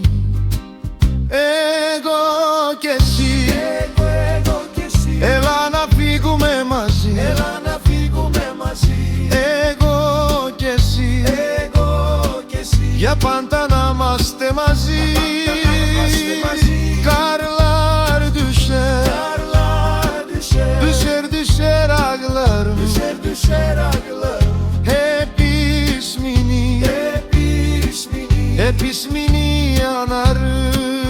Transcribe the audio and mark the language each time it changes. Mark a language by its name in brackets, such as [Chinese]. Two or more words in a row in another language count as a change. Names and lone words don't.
[Greek] Εγώ κι εσύ, έλα να φύγουμε μαζί, εγώ κι εσύ, για πάντα να είμαστε μαζί. [Turkish] Karlar düşer, düşer düşer ağlarım, hep ismini, hep ismini anarım.